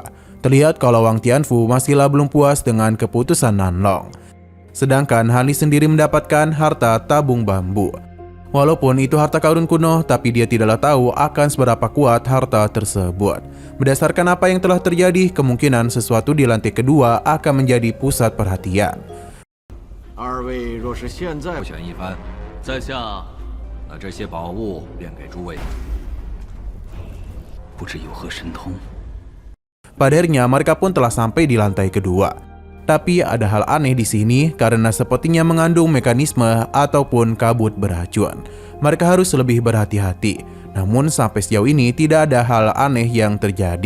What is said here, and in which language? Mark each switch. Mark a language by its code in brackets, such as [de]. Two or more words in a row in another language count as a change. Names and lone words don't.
[id] Terlihat kalau Wang Tianfu masihlah belum puas dengan keputusan Nanlong. Sedangkan Hanli sendiri mendapatkan harta tabung bambu. Walaupun itu harta karun kuno, tapi dia tidaklah tahu akan seberapa kuat harta tersebut. Berdasarkan apa yang telah terjadi, kemungkinan sesuatu di lantai kedua akan menjadi pusat perhatian. [zh] 二位若是现在不选一番，在下把这些宝物便给诸位，不知有何神通。 [id] Pada akhirnya mereka pun telah sampai di lantai kedua. Tapi ada hal aneh di sini karena sepertinya mengandung mekanisme ataupun kabut beracun. Mereka harus lebih berhati-hati. Namun sampai sejauh ini tidak ada hal aneh yang terjadi.